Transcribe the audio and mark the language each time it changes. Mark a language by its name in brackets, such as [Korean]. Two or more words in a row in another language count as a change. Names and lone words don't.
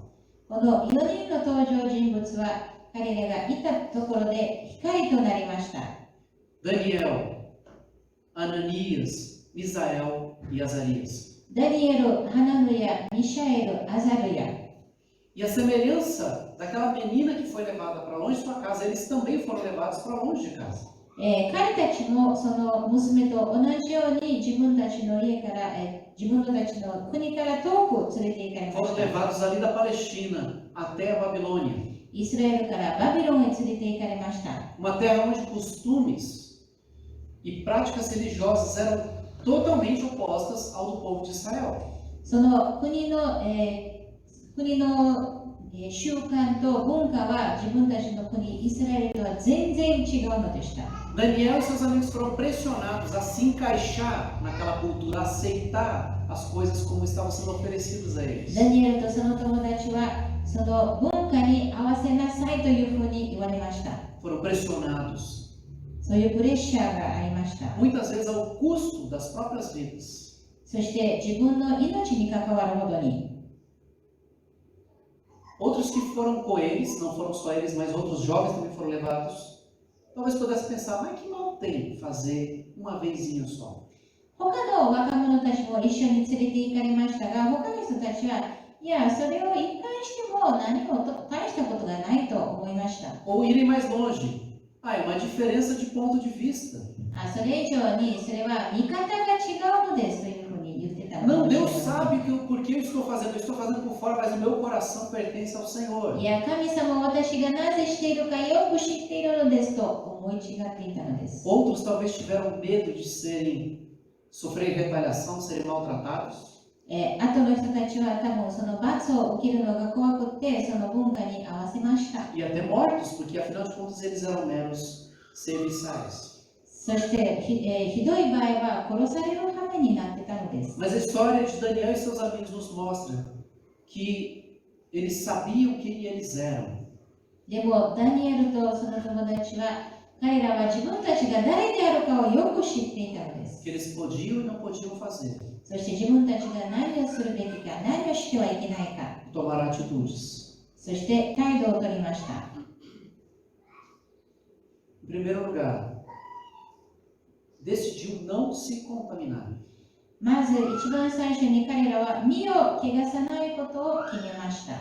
[Japanese] この4人の登場人物は彼らがいたところで光となりました。 [Portuguese] Daniel, Ananias, Misael e Azarias. [Japanese] ダニエル、ハナヌヤ、ミシャエル、アザルヤ。 [Portuguese] E a semelhança daquela menina que foi levada para longe de sua casa, eles também foram levados para longe de casa. [Japanese] 彼たちもその娘と同じように自分たちの家から、自分たちの国から遠く連れて行かれま [Portuguese] Foram [Japanese] した。 [Portuguese] levados ali da Palestina até a Babilônia. [Japanese] イスラエルからバビロンへ連れて行かれました。 [Portuguese] Uma terra onde costumes e práticas religiosas eram totalmente opostas ao do povo de Israel. [Japanese] その国の、習慣と文化は自分たちの国イスラエルとは全然違うのでした。 [Portuguese] Daniel e seus amigos foram pressionados a se encaixar naquela cultura, a aceitar as coisas como estavam sendo oferecidas a eles. [Japanese] ダニエルとその友達はその文化に合わせなさいというふうに言われました。 [Portuguese] Foram pressionados, [Japanese] そういうプレッシャーがありました。 [Portuguese] muitas vezes ao custo das próprias vidas. [Japanese] そして自分の命に関わるほどに。 [Portuguese] Outros que foram com eles, não foram só eles, mas outros jovens também foram levados. Talvez pudesse pensar, mas que mal tem fazer uma vezinha só? [Japanese] 他の若者たちも一緒に連れて行かれましたが、他の人たちは、いや、それを一回しても何も大したことがないと思いました。 [Portuguese] Ou irem mais longe. É uma diferença de ponto de vista. [Japanese] それ以上に、それは見方が違うのですというふうに言ってたの [Portuguese] Não, [Japanese] かもしれ [Portuguese] Deus [Japanese] ません。 [Portuguese] sabe que por que eu estou fazendo. Eu estou fazendo por fora, mas o meu coração pertence ao Senhor. [Japanese] いや、神様は私がなぜしているかよく知っているのですと思い違っていたのです。 [Portuguese] Outros talvez tiveram medo de sofrer retaliação, serem maltratados. [Japanese] 後の人たちは多分その罰を受けるのが怖くて、その文化に合わせました。 [Portuguese] E até mortos, porque afinal de contas eles eram meros serviçais. [Japanese] そしてひどい場合は殺される羽目になってたのです。 [Portuguese] Mas a história de Daniel e seus amigos nos mostra que eles sabiam quem eles eram. [Japanese] でもダニエルとその友達は彼らは自分たちが誰であるかをよく知っていたのです。 [Portuguese] Que eles podiam e não podiam fazer. [Japanese] そして自分たちが何をするべきか、何をしてはいけないか、 [Portuguese] Tomar atitudes. [Japanese] そして態度を取りました。 [Portuguese] Em primeiro lugar, decidiu não se contaminar. [Japanese] まず一番最初に彼らは身を汚さないことを決めました。